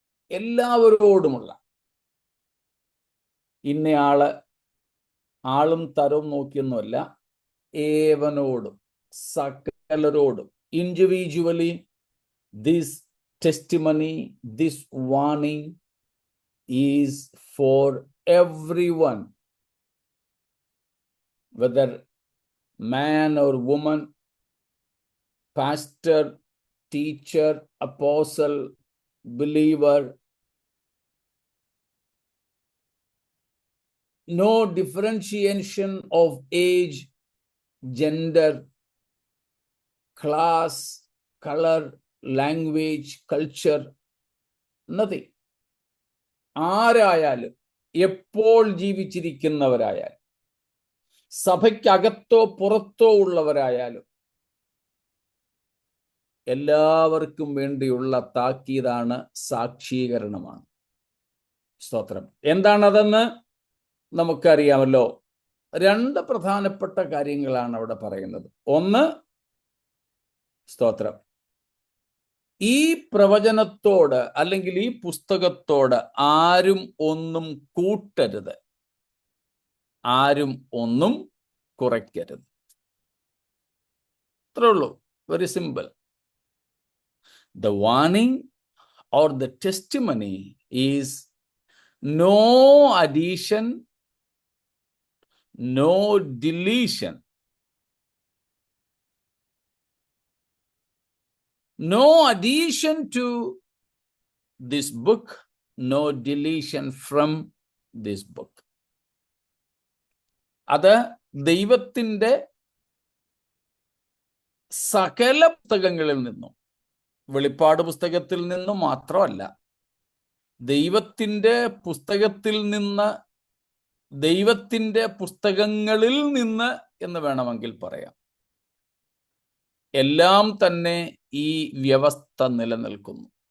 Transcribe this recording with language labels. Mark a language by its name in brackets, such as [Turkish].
[Malayalam] എല്ലാവരോടുമുള്ള, ഇന്നയാള് ആളും തരവും നോക്കിയൊന്നുമല്ല, ഏവനോടും, സകലരോടും, [English] Individually, this testimony, this warning is for everyone, whether man or woman, pastor, teacher, apostle, believer. No differentiation of age, gender, class, color, language, culture, nothing. [Malayalam] ആരായാലും, എപ്പോൾ ജീവിച്ചിരിക്കുന്നവരായാലും, സഭയ്ക്കകത്തോ പുറത്തോ ഉള്ളവരായാലും, എല്ലാവർക്കും വേണ്ടിയുള്ള താക്കീതാണ്, സാക്ഷീകരണമാണ്. സ്തോത്രം. എന്താണതെന്ന് നമുക്കറിയാമല്ലോ. 2 പ്രധാനപ്പെട്ട കാര്യങ്ങളാണ് അവിടെ പറയുന്നത്. ഒന്ന്, സ്തോത്രം, ഈ പ്രവചനത്തോട് അല്ലെങ്കിൽ ഈ പുസ്തകത്തോട് ആരും ഒന്നും കൂട്ടരുത്, ആരും ഒന്നും കുറയ്ക്കരുത്. അത്രേ ഉള്ളൂ. [English] Very simple. The warning or the testimony is no addition, no deletion. No addition to this book, no deletion from this book. [Malayalam] അത് ദൈവത്തിൻ്റെ സകല പുസ്തകങ്ങളിൽ നിന്നും, വെളിപ്പാട് പുസ്തകത്തിൽ നിന്നും മാത്രമല്ല, ദൈവത്തിൻ്റെ പുസ്തകത്തിൽ നിന്ന്, ദൈവത്തിൻ്റെ പുസ്തകങ്ങളിൽ നിന്ന് എന്ന് വേണമെങ്കിൽ പറയാം, എല്ലാം തന്നെ ഈ വ്യവസ്ഥ നിലനിൽക്കുന്നു.